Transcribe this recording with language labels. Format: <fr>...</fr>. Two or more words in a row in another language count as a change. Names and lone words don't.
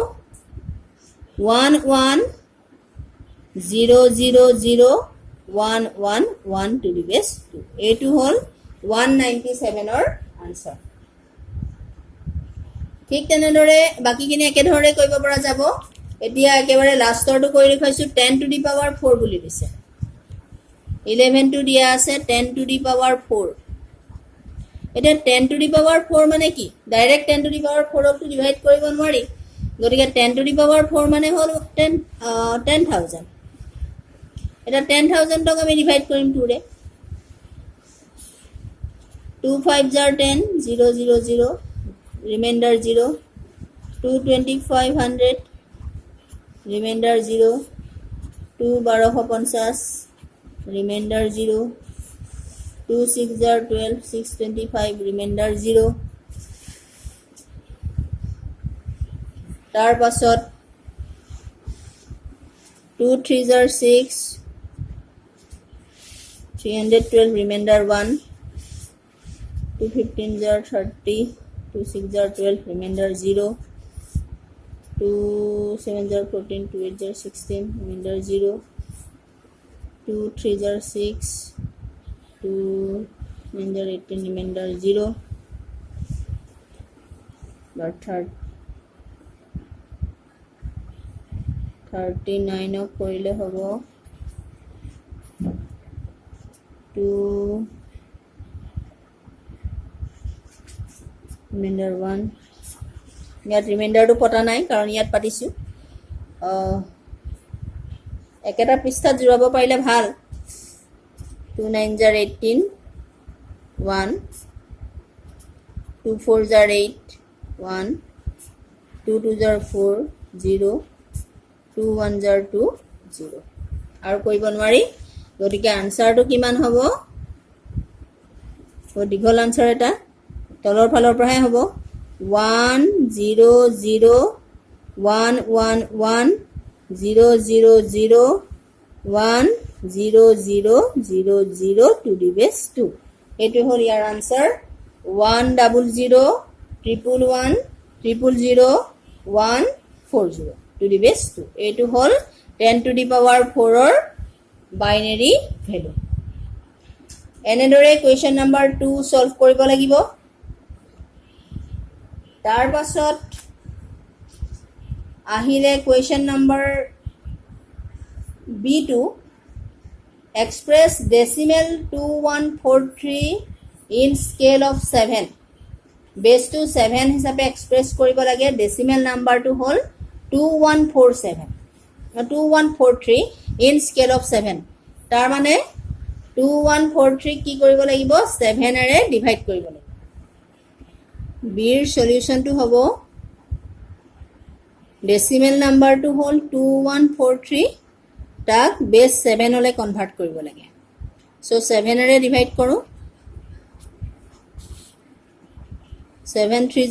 <as>1 1 0 0 0 1 1 1</as> <en>to the base</en> <as>2 এইটো হ'ল 197 ৰ আনসাৰ ঠিক তেনেদৰে বাকিখিনি একেধৰণে কৰিব পৰা যাব এতিয়া একেবাৰে লাষ্টৰটো কৰি দেখাইছো 10</as> <en>to the power</en> <as>4 বুলি দিছে 11 টো দিয়া আছে 10</as> <en>to the power</en> <as>4 এটা 10</as> <en>to the power</en> <as>4 মানে কি ডাইৰেক্ট 10</as> <en>to the power</en> <as>4 ক ডিভাইড কৰিব নোৱাৰি গতিকে 10</as> <en>to the power</en> <as>4 মানে হ'ল 10000 এটা 10000 ক আমি ডিভাইড কৰিম 2 ৰে</as> <en>2 5s are 10 0 0 0 remainder 0 2 2500 remainder 0 2 1250 remainder 0 2 6s are 12 625 remainder 0 তাৰ পাছত 2 3s are 6 312 remainder 1 2 15s are 30 2 6s are 12 remainder 0 2 7s are 14 2 8s are 16 remainder 0 2 3s are 6 2 9s are 18 remainder 0</en> <as>but 39 of কৰিলে হ'ব 2 remainder 1 ইয়াত ৰিমাইন্ডাৰটো পটা নাই কাৰণ ইয়াত পাতিছো একেটা পৃষ্ঠাত জুৰাব পাৰিলে ভাল 2</as> <en>9s are</en> <as>18 1 2</as> <en>4s are</en> <as>8 1 2</as> <en>2s are</en> <as>4 0 2</as> <en>1s are</en> <as>2 0 আৰু কৰিব নোৱাৰি গতিকে আনসাৰটো কিমান হ'ব দীঘল আনসাৰ এটা তলৰ ফালৰ পৰাহে হ'ব 1 0 0 1 1 1 0 0 0 1 0 0 0 0</as> <en>to the base</en> <as>2 এইটো হ'ল ইয়াৰ আনসাৰ 1 0 0 1 1 0 0 1 40</as> <en>to the base</en> <as>2 এইটো হ'ল 10</as> <en>to the power</en> <as>4 ৰ</as> <en>binary value</en> <as>এনেদৰে</as> <en>question number</en> <as>2 সলভ কৰিব লাগিব তাৰ পাছত আহিলে</as> <en>question number</en> <as>B2</as> <en>express decimal 2143 in scale of 7 base to 7</en> <as>হিচাপে এক্সপ্ৰেছ কৰিব লাগে ডেসিমেল নাম্বাৰটো হ'ল 2147 2143</as> <en>in scale of</en> <as>7 তাৰ মানে 2143 কি কৰিব লাগিব 7 ৰে ডিভাইড কৰিব লাগিব বিৰ সলিউশনটো হ'ব ডেসিমেল নাম্বাৰটো হ'ল 2143 তাক বেস 7 হলে কনভার্ট কৰিব লাগে সো 7 ৰে ডিভাইড কৰো 7 3s</as>